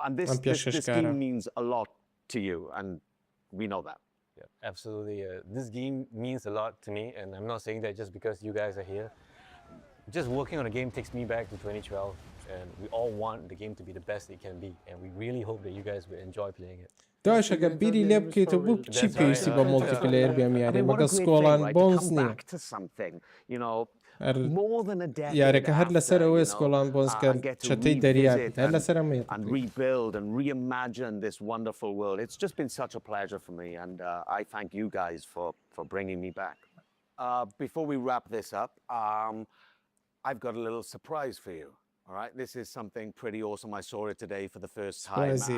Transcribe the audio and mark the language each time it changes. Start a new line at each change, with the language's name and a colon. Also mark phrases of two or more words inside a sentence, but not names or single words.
English: And this game means a lot to you, and we know that. Yeah, absolutely. This game means a lot to me, and I'm not saying that just because you guys are here. Just working on a game takes me back to 2012, and we all want the game to be the best it can be, and we really hope that you guys will enjoy playing it.
Central Kurdish: داش ئەگە بیری لێ بکەیتەوە بوو چی پێویستی بە مۆڵتیپلەیەر بێم یاری مەگە سکۆڵان بۆنز نییە یارێکە هەر لەسەر ئەوەی سکۆڵان بۆنزکە چەتەی دەریابێت هەر لەسەر ئەمەیە
English: and rebuild and reimagine this wonderful world. It's just been such a pleasure for me, and I thank you guys for bringing me back. Before we wrap this up, I've got a little surprise for you. All right, this is something pretty awesome. I saw it today for the first time.